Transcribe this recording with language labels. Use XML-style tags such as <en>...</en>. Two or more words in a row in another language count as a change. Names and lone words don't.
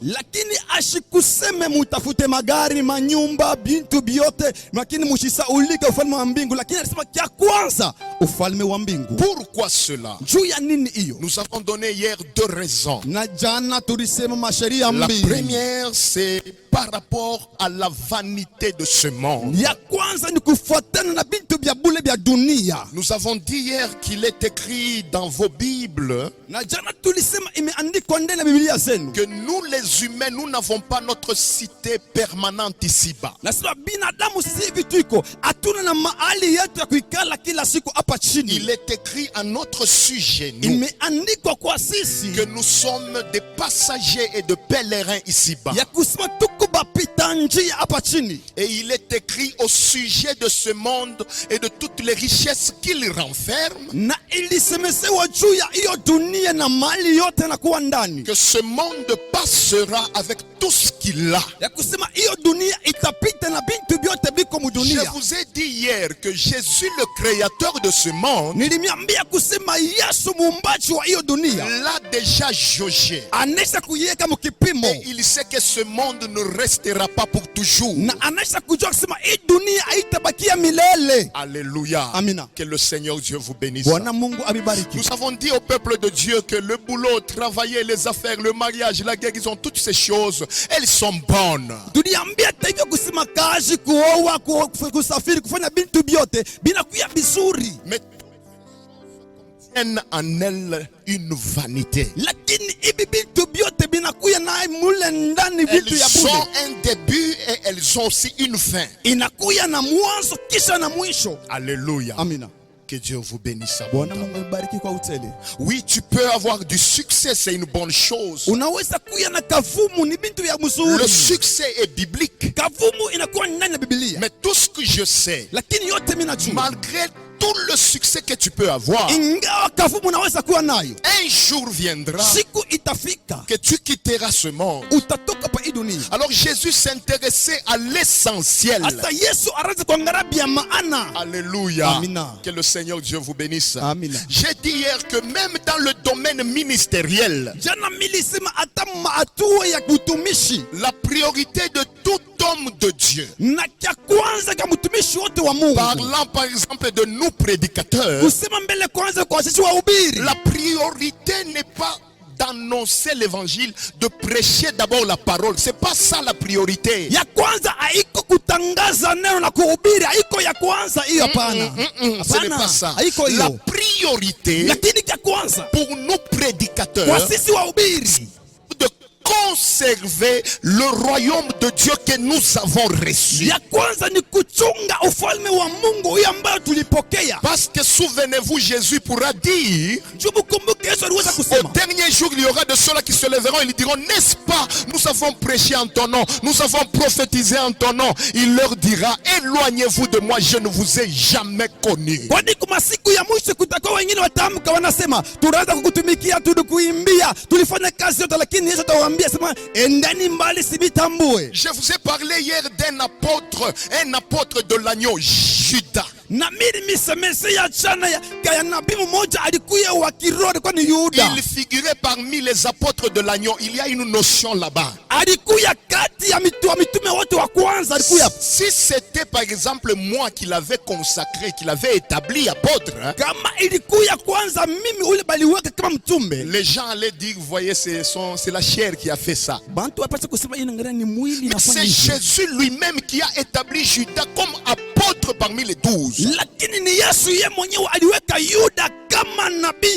<sw>Lakini ashikuseme mutafute magari, manyumba, bintu biote, lakini mushisaulike ufalme wa mbingu. Lakini alisema kia kwanza ufalme wa mbingu.</sw> <fr>Pourquoi cela?</fr> <sw>Juu ya nini hiyo?</sw> <fr>Nous avons donné hier 2 raisons.</fr> <sw>Na jana tulisema masheria</sw> <fr>La</fr> <sw>mbili.</sw> <fr>première, c'est par rapport à la vanité de ce monde.</fr> <sw>Ya kwanza ni kufuatana na bintu bya bule bya dunia.</sw> <fr>Nous avons dit hier qu'il est écrit dans vos Bibles</fr> <sw>Na jana tulisema imeandikwa ndani ya Biblia zenu.</sw> <fr>que nous les humains, nous n'avons pas notre cité permanente ici-bas.</fr> <sw>Nasema binadamu sisi hivi tuko hatuna na mahali yetu ya kuikala kila siku hapa chini.</sw> <fr>Il est écrit à notre sujet, nous,</fr> <sw>Imeandikwa kwa sisi</sw> <fr>que nous sommes des passagers et de pèlerins ici-bas.</fr> <sw>ya kusema tuko bapita njia hapa chini.</sw> <fr>Et il est écrit au sujet de ce monde et de toutes les richesses qu'il renferme,</fr> <sw>Na ilisemesewa juu ya hiyo dunia na mali yote na kuwa ndani.</sw> <fr>que ce monde passera avec tout ce qu'il a.</fr> <sw>Ya kusema hiyo dunia itapita na bintu vyote biko</sw> <fr>Je</fr> <sw>mudunia.</sw> <fr>vous ai dit hier que Jésus, le créateur de ce monde,</fr> <sw>Nilimiambia kusema Yesu muumbaji wa hiyo dunia</sw> <fr>l'a déjà jaugé.</fr> <sw>anesha kuiweka mukipimo.</sw> <fr>Et il sait que ce monde ne restera pas pour toujours.</fr> <sw>Na anesha kujua kusema hii dunia haitabakia milele.</sw> <fr>Alléluia.</fr> <sw>Amina.</sw> <fr>Que le Seigneur Dieu vous bénisse.</fr> <sw>Bwana Mungu abibariki.</sw> <fr>Nous avons dit au peuple de Dieu que le boulot, travailler, les affaires, le mariage, la guérison, toutes ces choses, elles sont bonnes.</fr> <sw>Tuliambia taifa kusema kazi, kuoa, kusafiri, kufanya bintu vyote binakuya vizuri.</sw> <fr>Mais tiennent en elles une vanité.</fr> <sw>Lakini hivi bintu vyote binakuya na mule ndani vitu</sw> <fr>Elles</fr> <sw>ya bure.</sw> <fr>ont un début et elles ont aussi une fin.</fr> <sw>Inakuya na mwanzo kisha na mwisho.</sw> <fr>Alléluia.</fr> <sw>Amina.</sw> <fr>Que Dieu vous bénisse.</fr> <sw>Bwana Mungu abibariki kwa utele.</sw> <fr>Oui, tu peux avoir du succès, c'est une bonne chose.</fr> <sw>Unaweza kuya na kavumu, ni bintu ya mzuri.</sw> <fr>Le succès est biblique.</fr> <sw>Kavumu inakuwa ndani ya Biblia.</sw> <fr>Mais tout ce que je sais,</fr> <sw>Lakini yote mimi najua.</sw> <fr>malgré tout le succès que tu peux avoir,</fr> <sw>Ingawa kavumu unaweza kuwa nayo,</sw> <fr>un jour viendra</fr> <sw>siku itafika</sw> <fr>que tu quitteras ce monde.</fr> <sw>utatoka pa hii dunia.</sw> <fr>Alors Jésus s'intéressait à l'essentiel.</fr> <sw>Hata Yesu arazi kuangalia bia maana.</sw> <fr>Alléluia.</fr> <sw>Amina.</sw> <fr>Que le Seigneur Dieu vous bénisse.</fr> <sw>Amina.</sw> <fr>J'ai dit hier que même dans le domaine ministériel,</fr> <sw>Jana milisema hata hatua ya utumishi</sw> <fr>la priorité de tout homme de Dieu,</fr> <sw>na cha kwanza kwa mtumishi wote wa Mungu,</sw> <fr>parlant par exemple de nous prédicateurs,</fr> <sw>kusema mbele kwanza kwa sisi wahubiri,</sw> <fr>la priorité n'est pas d'annoncer l'évangile, de prêcher d'abord la parole. C'est pas ça la priorité.</fr> <sw>ya kwanza haiko kutangaza neno na kuhubiri, haiko ya kwanza hiyo, hapana.</sw> <fr>Ce n'est pas ça.</fr> <sw>Haiko</sw> <fr>La</fr> <sw>hiyo.</sw> <fr>priorité</fr> <sw>Lakini cha kwanza</sw> <fr>pour nous</fr> <sw>kwa</sw> <fr>prédicateurs,</fr> <sw>sisi wahubiri</sw> <fr>de conserver le royaume de Dieu que nous avons reçu.</fr> <sw>ya kwanza ni kuchunga ufalme wa Mungu huyo ambayo tulipokea.</sw> <fr>Parce que souvenez-vous, Jésus pourra dire,</fr> <sw>Kumbuke Yesu aliweza</sw> <fr>au</fr> <sw>kusema</sw> <fr>dernier jour, il y aura de ceux-là qui se lèveront et ils diront, n'est-ce pas, nous avons prêché en ton nom, nous avons prophétisé en ton nom. Il leur dira, éloignez-vous de moi, je ne vous ai jamais connu.</fr> <sw>kwani kuma siku ya mwisho kutakuwa wengine watamka wanasema tunaanza kukutumikia, tulikuimbia, tulifanya kazi yote, lakini Yesu atawaambia sema endani mbali, sibitambue.</sw> <fr>Je vous ai parlé hier d'un apôtre, un apôtre de l'agneau, Judas.</fr> <sw>Na mimi nimesemesa ya chana ya nabii mmoja alikuwa wa kiroho, kwani Yuda</sw> <fr>Il figurait parmi les apôtres de l'agneau. Il y a une notion là-bas.</fr> <sw>alikuwa kati ya mitume wote wa kwanza, alikuwa.</sw> <fr>Si c'était par exemple moi qui l'avais consacré, qui l'avais établi apôtre, hein,</fr> <sw>Kama ilikuwa kwanza mimi ule baliweka kama mtume,</sw> <fr>les gens allaient dire, vous voyez, c'est la chair qui a fait ça.</fr> <sw>bantu wapata kusema hii ngara ni mwili</sw> <fr>Mais</fr> <sw>nafanya</sw> <fr>c'est</fr> <sw>hivi.</sw> <fr>Jésus lui-même qui a établi Judas comme apôtre parmi les 12.</fr> <sw>Lakini ni Yesu yeye mwenyewe aliweka Yuda kama nabii,</sw>